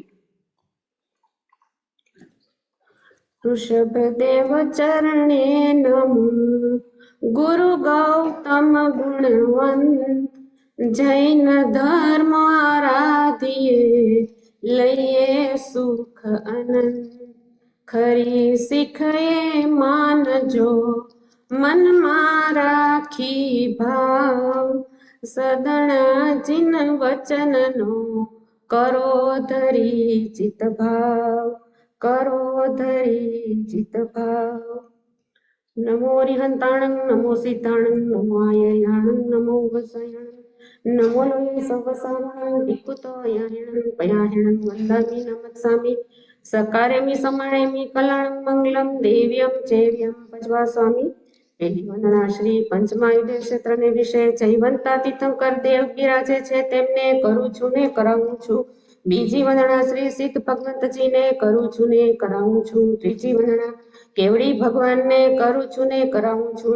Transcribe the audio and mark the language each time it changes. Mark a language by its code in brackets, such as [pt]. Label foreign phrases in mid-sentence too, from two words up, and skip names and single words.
[gu] ઋષભદેવ ચરણે નમો ગુરુ ગૌતમ ગુણવંત જૈન ધર્મ આરાધિએ લઈએ સુખ અનંત ખરી શીખે માનજો મન રાખી ભાવ સદના જિન વચન નો કરો ધરી ચિત ભાવ કરો ધરી ચિત ભાવ [pra] नमो रिहंताणं नमो सिद्धाणं नमो आयर्याणं नमो वसायणं नमो लोये सवसावणं विकुतो यायणं पयाहिणं वन्दामि नमत्सामि सकारेमि समाणेमि कल्याणं मंगलम देव्यं चैव्यं भजवा स्वामी [gu] પહેલી વંદના શ્રી પંચમાયુધે ક્ષેત્રને વિશે જયવંતા તીર્થંકર દેવ બિરાજે છે તેમને કરું છું ને કરાવું છું. બીજી વંદના શ્રી સિદ્ધ ભગવંતજીને કરું છું ને કરાવું છું. ત્રીજી વંદના કેવડી ભગવાનને કરું છું ને કરાવું છું.